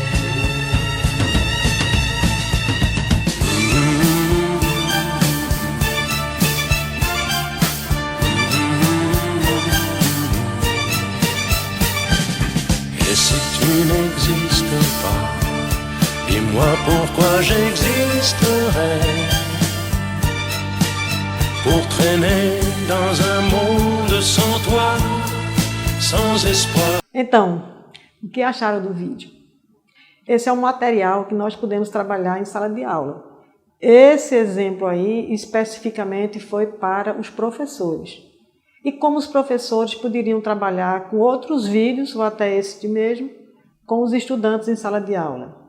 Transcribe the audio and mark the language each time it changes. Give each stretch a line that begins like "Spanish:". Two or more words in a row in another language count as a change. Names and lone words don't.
French: Et si tu n'existais pas, dis-moi pourquoi j'existerais. Pour traîner dans un monde sans toi, sans espoir.
Portuguese: Então, o que acharam do vídeo? Esse é um material que nós podemos trabalhar em sala de aula. Esse exemplo aí, especificamente, foi para os professores. E como os professores poderiam trabalhar com outros vídeos, ou até esse mesmo, com os estudantes em sala de aula.